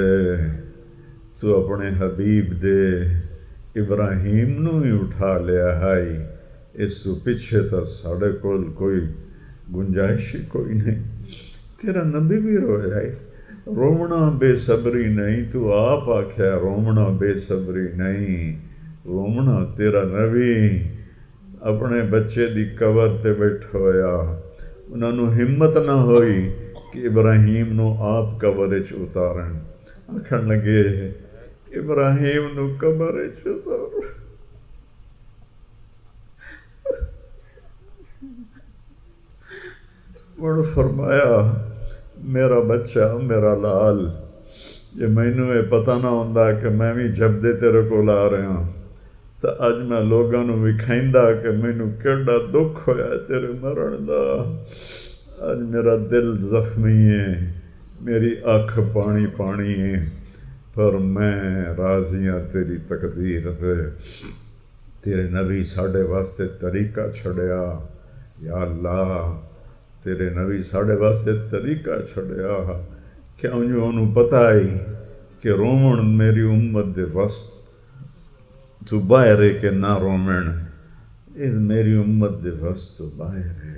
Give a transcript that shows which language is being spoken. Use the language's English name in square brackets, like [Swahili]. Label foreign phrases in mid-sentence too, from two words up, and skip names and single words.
[Punjabi] تو اپنے حبیب دے ابراہیم نو ہی اٹھا لیا، ہائی اس تو پیچھے تا ساڑھے کول کوئی گنجائش ہی کوئی نہیں۔ تیرا نبی بھی رویا ہے، رومنا بے صبری نہیں، تو آپ آکھیا رومنا بے صبری نہیں، رومنا تیرا نبی اپنے بچے دی قبر تے بیٹھا ہویا، انہوں نے ہمت نہ ہوئی کہ ابراہیم نو آپ قبر وچ اتارن، آکھن لگے ابراہیم نو قبر وچ اتار۔ اور فرمایا میرا بچہ میرا لال، جے مینوں یہ پتہ نہ ہوندا کہ میں بھی جبدے تیرے کول آ رہا ہوں تو اج میں لوگاں نوں وکھائندا کہ مینوں کیڑا دکھ ہویا تیرے مرن دا۔ اج میرا دل زخمی ہے، میری آنکھ پانی پانی ہے، پر میں راضی ہاں تیری تقدیر تے۔ تیرے نبی ساڈے واسطے طریقہ چھڑیا، یا اللہ تیرے نبی ساڈے واسطے طریقہ چھڑیا، کیوں جو انہوں پتہ ہی کہ رومن میری امت دے وسط تو باہر ہے کہ نہ رومن، یہ میری امت دے وسط تو باہر ہے۔